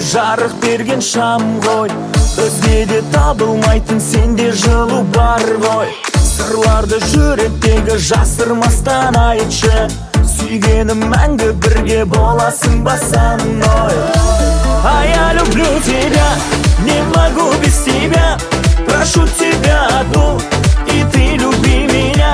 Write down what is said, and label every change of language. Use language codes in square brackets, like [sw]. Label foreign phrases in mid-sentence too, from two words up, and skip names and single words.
[kk] жарық берген шам ғой. Өзгеде табылмайтын сенде жылу бар ғой. Сырларды жүректегі жасырмастан айтшы, сүйгенім мәңгі бірге боласың ба [ru] со мной. А я люблю тебя, не могу без тебя. Прошу тебя одну, и ты люби меня.